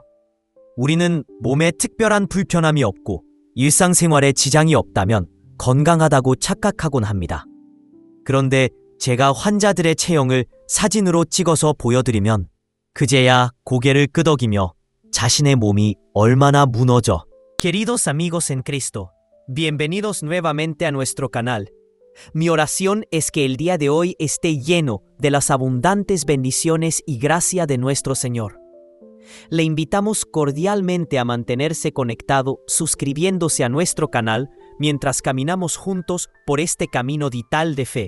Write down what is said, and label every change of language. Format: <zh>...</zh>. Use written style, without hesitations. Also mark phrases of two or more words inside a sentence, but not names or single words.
<ko>우리는 몸에 특별한 불편함이 없고 일상생활에 지장이 없다면 건강하다고 착각하곤 합니다. 그런데 제가 환자들의 체형을 사진으로 찍어서 보여드리면 그제야 고개를 끄덕이며 자신의 몸이 얼마나 무너져.</ko> <es>Queridos amigos en Cristo, bienvenidos nuevamente a nuestro canal. Mi oración es que el día de hoy esté lleno de las abundantes bendiciones y gracia de nuestro Señor. Le invitamos cordialmente a mantenerse conectado suscribiéndose a nuestro canal mientras caminamos juntos por este camino vital de fe.</es>